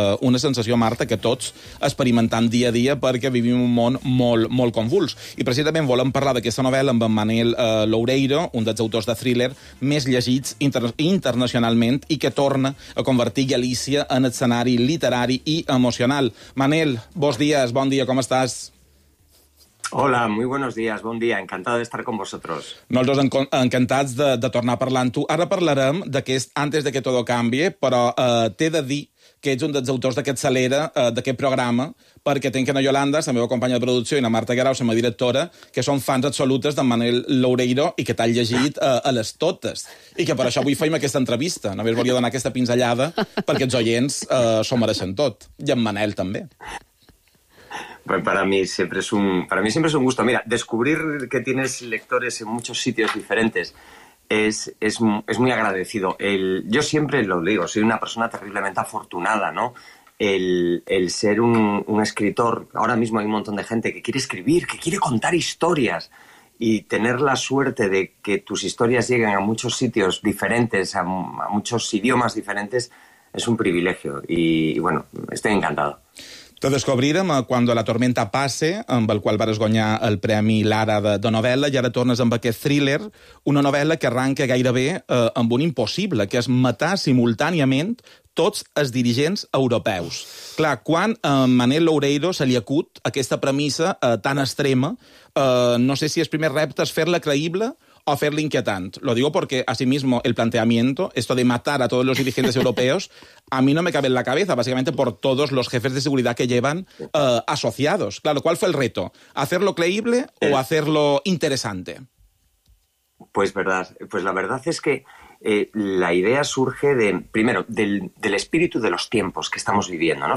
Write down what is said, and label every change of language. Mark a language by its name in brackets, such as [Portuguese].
[Catalan] Una sensació, Marta, que tots experimentem dia a dia perquè vivim un món molt, molt convuls. I precisament volem parlar d'aquesta novel·la amb en Manel Loureiro, un dels autors de thriller més llegits internacionalment i que torna a convertir Galícia en escenari literari i emocional. Manel, bons dies, bon dia, com estàs? [Spanish] Hola, muy buenos días, buen día, encantado de estar con vosotros. [Catalan] Nosotros encantats de tornar parlant tu. Ara parlarem d'aquest Antes de que todo cambie, però t'he de dir que ets un dels autors d'aquest salera, d'aquest programa, perquè tinc una Yolanda, la meva companya de producció, i una Marta Grau, la meva directora, que són fans absolutes de Manel Loureiro i que t'han llegit a les totes. I que per això avui feim aquesta entrevista. Només volia donar aquesta pinzellada perquè els oients s'ho mereixen tot. I en Manel també. [Spanish] Bueno, para mí siempre es un gusto. Mira, descubrir que tienes lectores en muchos sitios diferentes es muy agradecido. Yo siempre lo digo, soy una persona terriblemente afortunada, ¿no? El ser un escritor, ahora mismo hay un montón de gente que quiere escribir, que quiere contar historias, y tener la suerte de que tus historias lleguen a muchos sitios diferentes, a muchos idiomas diferentes, es un privilegio. Y bueno, estoy encantado. [Catalan] Te descobrirem a Cuando la tormenta pase, amb el qual vas guanyar el Premi Lara de novel·la, i ara tornes amb aquest thriller, una novel·la que arranca gairebé amb un impossible, que és matar simultàniament tots els dirigents europeus. Clar, quan a Manel Loureiro se li acut aquesta premissa tan extrema, no sé si el primer repte és fer-la creïble o fer-la inquietant. [Spanish] Lo digo porque, asimismo, el planteamiento, esto de matar a todos los dirigentes europeos, a mí no me cabe en la cabeza, básicamente por todos los jefes de seguridad que llevan asociados. Claro, ¿cuál fue el reto? ¿Hacerlo creíble o hacerlo interesante? Pues la verdad es que la idea surge, primero, del espíritu de los tiempos que estamos viviendo, ¿no?